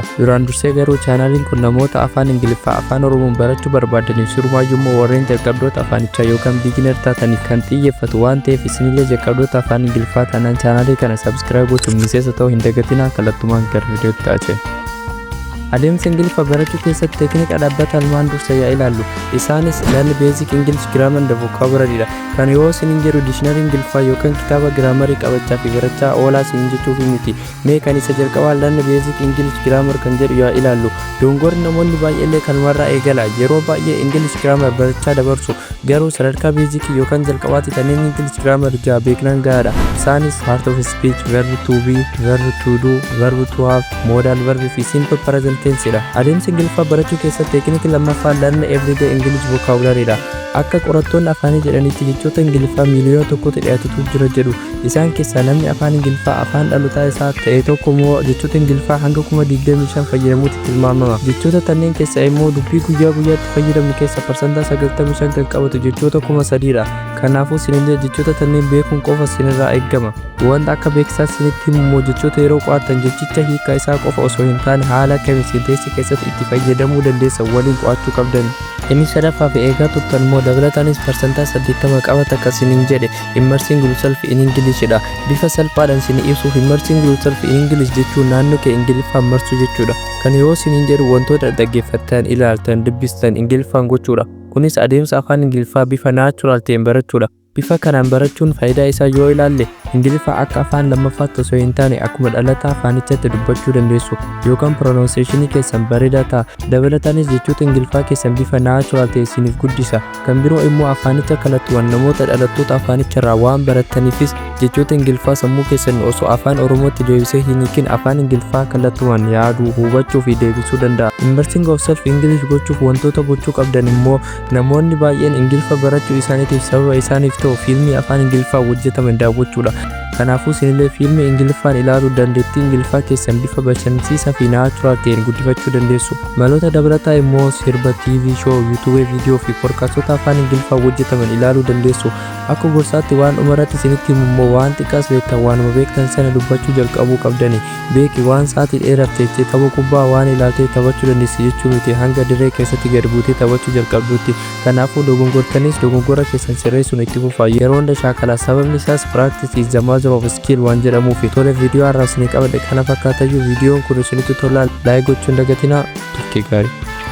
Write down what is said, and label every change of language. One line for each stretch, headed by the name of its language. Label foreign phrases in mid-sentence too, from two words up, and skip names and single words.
Oromo: Duraan dursee garuu chaanaaliin kun namoota afaan Ingiliffaa afaan Oromoon barachuu barbaadaniif sirumaayyuu warreen jalqabdoota afaanichaa yookaan biginar taataniif kan xiyyeeffatu waan ta'eef isinillee jalqabdoota afaan Ingiliffaa taanaan chaanaalii kana sabskiraayib gochuun miseensa ta'uu hin dagatinaa. Kallattumaan gara viidiyootti taa'ee. Adeemsa Ingiliffa barachuu keessatti teeknika dhaabbata almaan dursa yaa ilaallu. Isaanis
English: learn basic English grammar and vocabulary
Oromo: dha. Kan yoo isin jedhu dictionary Ingiliffaa yookaan kitaaba grammar qabachaa fi barachaa oolaa isin jechuuf miti. Mee kan isa jalqabaa
English: learn basic English grammar
Oromo: kan jedhu yaa ilaallu. Dongorri namoonni baay'ee kanumarraa eegala. Yeroo baay'ee
English: English grammar
Oromo: barachaa dabarsu garuu sadarkaa basic yookaan jalqabaatti kanneen
English: English grammar
Oromo: jaa beeknan gahaadha.
English: Isaanis part of speech, verb to be, verb to do, verb to have, modal verb fi simple present tense dha.
Oromo: Adeemsa Ingiliffaa barachuu keessatti teeknikni lammaffaa
English: learn everyday English vocabulary
Oromo: dha. Akka qorattoonni afaanii jedhanitti jechoota Ingiliffaa miliyoona tokkotti dhiyaatutu jira jedhu. Isaan keessaa namni afaan Ingiliffaa afaan dhalotaa isaa ta'e tokko immoo jechoota Ingiliffaa hanga 25,000 fayyadamuutti tilmaamama. Jechoota kanneen keessaa immoo dubbii guyyaa guyyaatti fayyadamnu keessaa parsantaa 95 kan qabatu jechoota 3,000 dha. Kanaafuu isinillee jechoota kanneen beekuun qofa isinirraa eegama. Wanta akka beeksisaa isinitti immoo jechoota yeroo qo'attan jechicha hiika isaa qofa osoo hin taane haala kamiin senteensii keessatti itti fayyadamuu dandeessan waliin qo'achuu qabdan. Inni sadaffaa fi eegaa turtan immoo dabalataanis parsantaa 80 qabata akkasiniin jedhe
English: immersing yourself in English
Oromo: dha. Bifa salphaadhaan isin ibsuuf
English: immersing yourself in English
Oromo: jechuun naannoo kee Ingiliffaan marsuu jechuudha. Kan yoo isiniin jedhu wantoota dhaggeeffattan, ilaaltan, dubbistan Ingiliffaan gochuudha. Kunis adeemsa afaan Ingiliffaa bifa naachuraal ta'een barachuudha. Bifa kanaan barachuun faayidaa isaa yoo ilaalle Ingiliffaa akka afaan lammaffaatti osoo hin taane akkuma dhalataa afaanichatti dubbachuu dandeessu yookaan pronunciation keessan bareedaa ta'a. Dabalataanis jechoota Ingiliffaa keessan bifa naachuraal ta'e isiniif guddisa. Kan biroo immoo afaanicha kallattuuwwan namoota dhalattoota afaanicharraa waan barataniifis jechoota Ingiliffaa sammuu keessan osoo afaan Oromootti deebisee hin hiikin afaan Ingiliffaa kallattuuwwan yaaduu, hubachuu fi deebisuu danda'a.
English: Immersing of self English
Oromo: gochuuf wantoota gochuu qabdan immoo namoonni baay'een Ingiliffa barachuu isaaniitiif sababa isaaniif ta'u fiilmii afaan Ingiliffaa hojjetaman daawwachuudha. Kanaafuu isinillee fiilmii Ingiliffaan ilaaluu dandeettii Ingiliffaa keessan bifa bashannansiisaa fi naachuraal ta'een guddifachuu dandeessu. Maloota dabalataa immoo sirba,
English: TV show,
Oromo: YouTube viidiyoo fi poodkaastota afaan Ingiliffaa hojjetaman ilaaluu dandeessu. Akka gorsaatti waan dhumarratti isinitti immoo waan xiqqaas beektan waanuma beektan sana dubbachuu jalqabuu qabdani. Beeki waan sa'aatii dheeraaf teessee tapha kubbaa waan ilaaltee taphachuu dandeessi jechuu miti hanga dirree keessatti gad buutee taphachuu jalqabduutti. Kanaafuu dogongortanis dogongora keessan sirreessuun itti fufaa. Yeroo hunda shaakalaa sababni isaas
English: practice is the mother of skill
Oromo: waan jedhamuufi. Tole viidiyoo har'aaf isinii qabadhe kana fakkaatayyuu viidiyoon kun isinitti tolaa laayik gochuun dagatinaa. Turtii gaarii.